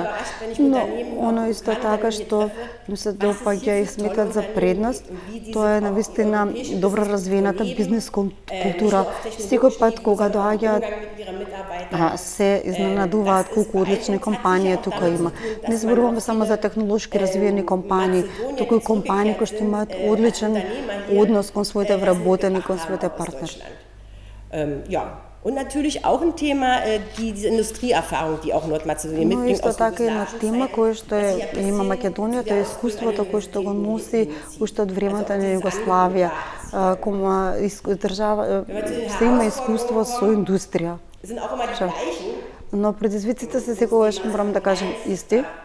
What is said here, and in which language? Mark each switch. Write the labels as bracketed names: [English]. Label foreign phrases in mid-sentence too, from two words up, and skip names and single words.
[Macedonian] Но оно исто така што им се допаѓа и сметат за предност, тоа е навистина добро развиената бизнес култура. Секој пат кога доаѓаат се изненадуваат колку одлични компании тука има. Не зборуваме само за технолошки развиени компании, туку и компании кои што имаат одличен однос кон своите вработени, кон своите партнери. [German] Und natürlich auch ein Thema, diese Industrieerfahrung, die auch Nordmazedonien mitbringt. [Macedonian] Но исто така една тема која што има Македонија, тоа е искуството кое што го носи уште од времето на Југославија. Држава се има искуство со индустрија. Но предизвиците се секогаш, морам да кажем, исти.